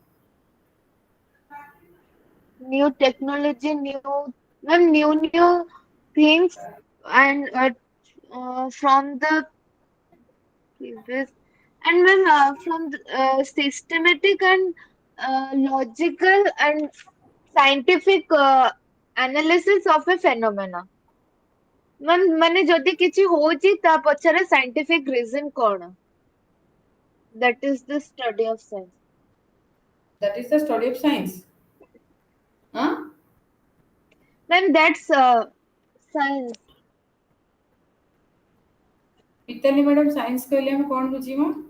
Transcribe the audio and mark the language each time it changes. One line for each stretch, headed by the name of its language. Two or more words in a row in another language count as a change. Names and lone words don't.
English: New technology, new things, and from the previous, and ma'am, from the, systematic and logical and scientific analysis of a phenomena.
Odia: ମାନେ ଯଦି କିଛି ହଉଛି ତା ପଛରେ
English: scientific reason
Odia: କଣ?
English: That is the study of science. That is the study of science. Huh? Ma'am, that's science.
Odia: ପିତାଲି
English: madam science
Odia: କହିଲେ ଆମେ କଣ ବୁଝିବୁ?